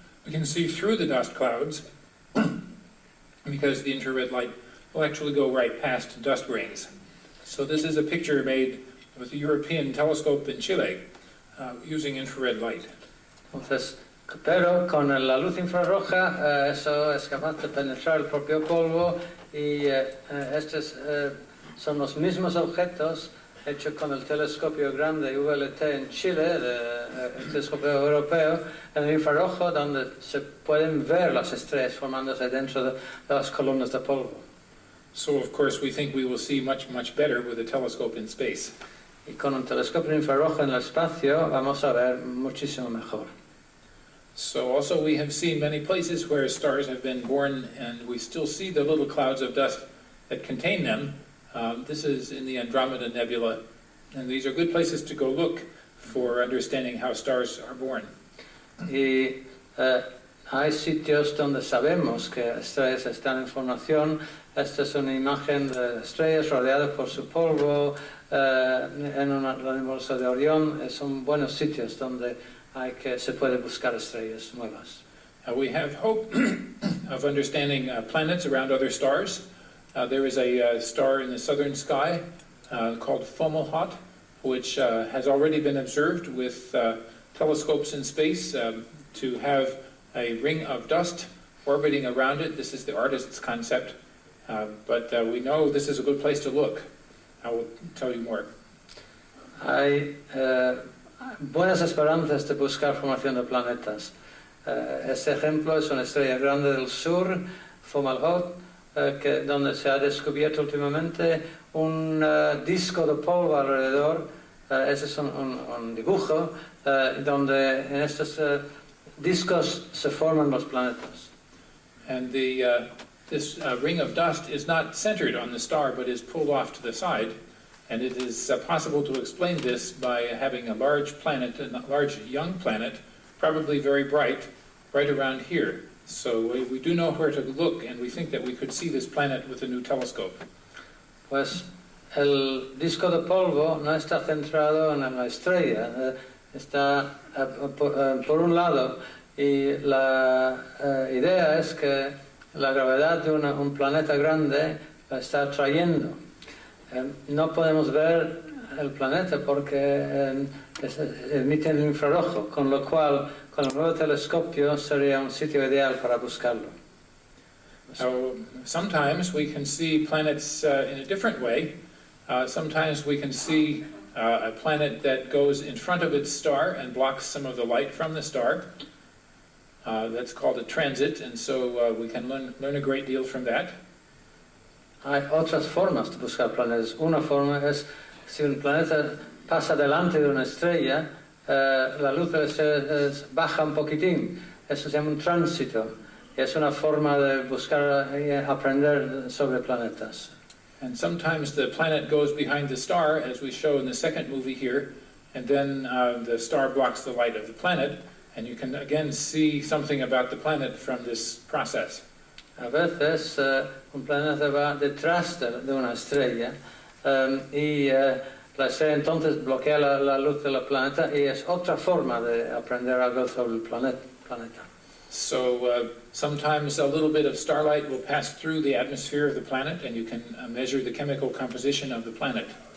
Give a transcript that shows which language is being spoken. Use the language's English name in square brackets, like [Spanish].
[English] We can see through the dust clouds because the infrared light will actually go right past dust grains. So this is a picture made with a European telescope in Chile using infrared light. [Spanish] Entonces, pero con la luz infrarroja eso es capaz de penetrar el propio polvo y estos son los mismos objetos hechos con el telescopio grande VLT en Chile, el telescopio europeo, en el infrarrojo donde se pueden ver las estrellas formándose dentro de las columnas de polvo. [English] So of course we think we will see much better with a telescope in space. [Spanish] Y con un telescopio infrarrojo en el espacio vamos a ver muchísimo mejor. [English] So also we have seen many places where stars have been born and we still see the little clouds of dust that contain them. This is in the Andromeda Nebula, and these are good places to go look for understanding how stars are born. [Spanish] Y hay sitios donde sabemos que estrellas están en formación. Esta es una imagen de estrellas rodeadas por su polvo en la nebulosa de Orión. Son buenos sitios donde se puede buscar estrellas nuevas. [English] We have hope of understanding planets around other stars. There is a star in the southern sky called Fomalhaut, which has already been observed with telescopes in space to have a ring of dust orbiting around it. This is the artist's concept, but we know this is a good place to look. I will tell you more. [Spanish] Hay buenas esperanzas de buscar formación de planetas. Este ejemplo es una estrella grande del sur, Fomalhaut, donde se ha descubierto últimamente un disco de polvo alrededor. Ese es un dibujo donde en estos discos se forman los planetas. [English] And this ring of dust is not centered on the star but is pulled off to the side. And it is possible to explain this by having a large planet, a large young planet, probably very bright, right around here. So we do know where to look, and we think that we could see this planet with a new telescope. [Spanish] Pues el disco de polvo no está centrado en la estrella, está por un lado, y la idea es que la gravedad de un planeta grande la está atrayendo. No podemos ver el planeta porque emite el infrarrojo, con lo cual con el nuevo telescopio sería un sitio ideal para buscarlo. [English] So sometimes we can see planets in a different way. Sometimes we can see a planet that goes in front of its star and blocks some of the light from the star. That's called a transit, and so we can learn a great deal from that. [Spanish] Hay otras formas de buscar planetas. Una forma es si un planeta pasa delante de una estrella, la luz de la estrella baja un poquitín. Eso se llama un tránsito. Y es una forma de buscar y aprender sobre planetas. [English] And sometimes the planet goes behind the star, as we show in the second movie here, and then the star blocks the light of the planet, and you can again see something about the planet from this process. [Spanish] A veces un planeta va detrás de una estrella y la estrella entonces bloquea la luz del planeta y es otra forma de aprender algo sobre el planeta. [English] So sometimes a little bit of starlight will pass through the atmosphere of the planet and you can measure the chemical composition of the planet.